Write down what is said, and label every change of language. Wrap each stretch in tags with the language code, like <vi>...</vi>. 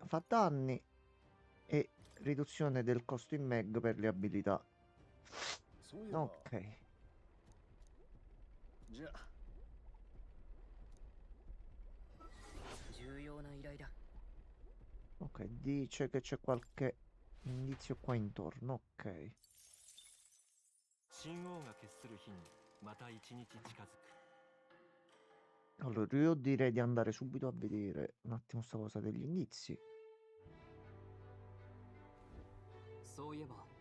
<it>Fa danni e riduzione del costo in mag per le abilità.</it> <ja>そういえば、</ja> <it>Ok.</it> <ja>じゃあ、重要な依頼だ。</ja> <it>Ok, dice che c'è qualche indizio qua intorno. Ok.</it> <ja>神王が決する日にまた一日近づく。</ja> <it>Allora, io direi di andare subito a vedere un attimo sta cosa degli indizi.</it> <ja>そういえば</ja>